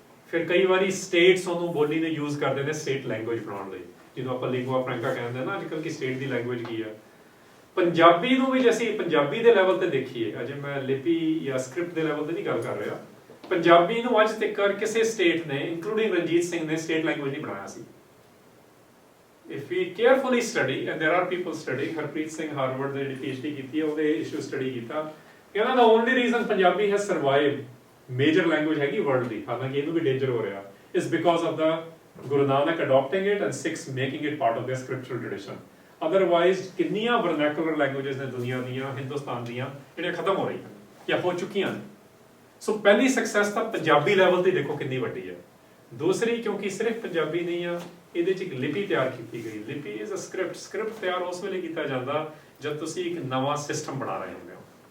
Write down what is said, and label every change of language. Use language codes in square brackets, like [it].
[pa] ਫਿਰ ਕਈ ਵਾਰੀ ਸਟੇਟਸ ਉਹਨੂੰ ਬੋਲੀ ਨੂੰ ਯੂਜ਼ ਕਰਦੇ ਨੇ ਸਟੇਟ ਲੈਂਗੁਏਜ ਬਣਾਉਣ ਲਈ, ਜਿਹਨੂੰ ਆਪਾਂ ਲਿੰਗੁਆ ਫ੍ਰੈਂਕਾ ਕਹਿੰਦੇ ਨਾ ਅੱਜ ਕੱਲ੍ਹ, ਕਿ ਸਟੇਟ ਦੀ ਲੈਂਗੁਏਜ ਕੀ ਹੈ। ਪੰਜਾਬੀ ਨੂੰ ਵੀ ਜੇ ਅਸੀਂ ਪੰਜਾਬੀ ਦੇ ਲੈਵਲ ਤੇ ਦੇਖੀਏ, ਅਜੇ ਮੈਂ ਲਿਪੀ ਜਾਂ ਸਕ੍ਰਿਪਟ ਦੇ ਲੈਵਲ ਤੇ ਨਹੀਂ ਗੱਲ ਕਰ ਰਿਹਾ, ਪੰਜਾਬੀ ਨੂੰ ਅੱਜ ਤੱਕ ਕਿਸੇ ਸਟੇਟ ਨੇ ਇੰਕਲੂਡਿੰਗ ਰਣਜੀਤ ਸਿੰਘ ਨੇ ਸਟੇਟ ਲੈਂਗੁਏਜ ਨਹੀਂ ਬਣਾਇਆ ਸੀ। [en] If we carefully study, and there are people studying, [pa] Harpreet Singh Harvard ਦੇ ਜਿਹੜੀ PhD ਕੀਤੀ ਹੈ, ਉਹਦੇ ਇਸ਼ੂ ਸਟੱਡੀ ਕੀਤਾ, ਕਹਿੰਦਾ [en] the only reason Punjabi has survived [pa] major language ਹੈਗੀ ਵਰਲਡ ਦੀ, ਹਾਲਾਂਕਿ ਇਹਨੂੰ ਵੀ ਡੇਂਜਰ ਹੋ ਰਿਹਾ, [en] is because of the Guru Nanak adopting it and Sikhs making it part of their scriptural tradition. [pa] Otherwise ਕਿੰਨੀਆਂ vernacular languages ਨੇ ਦੁਨੀਆ ਦੀਆਂ, ਹਿੰਦੁਸਤਾਨ ਦੀਆਂ, ਜਿਹੜੀਆਂ ਖਤਮ ਹੋ ਰਹੀਆਂ ਜਾਂ ਹੋ ਚੁੱਕੀਆਂ ਨੇ। ਸੋ ਪਹਿਲੀ ਸਕਸੈਸ ਤਾਂ ਪੰਜਾਬੀ ਲੈਵਲ ਤੇ ਦੇਖੋ ਕਿੰਨੀ ਵੱਡੀ ਹੈ। ਦੂਸਰੀ, ਕਿਉਂਕਿ ਸਿਰਫ ਪੰਜਾਬੀ ਨਹੀਂ ਆ, ਇਹਦੇ 'ਚ ਇੱਕ ਲਿਪੀ ਤਿਆਰ ਕੀਤੀ ਗਈ। [en] ਲਿਪੀ is a script. [pa] ਸਕ੍ਰਿਪਟ ਤਿਆਰ ਉਸ ਵੇਲੇ ਕੀਤਾ ਜਾਂਦਾ ਜਦ ਤੁਸੀਂ ਇੱਕ ਨਵਾਂ ਸਿਸਟਮ ਬਣਾ ਰਹੇ ਹੁੰਦੇ ਹੋ।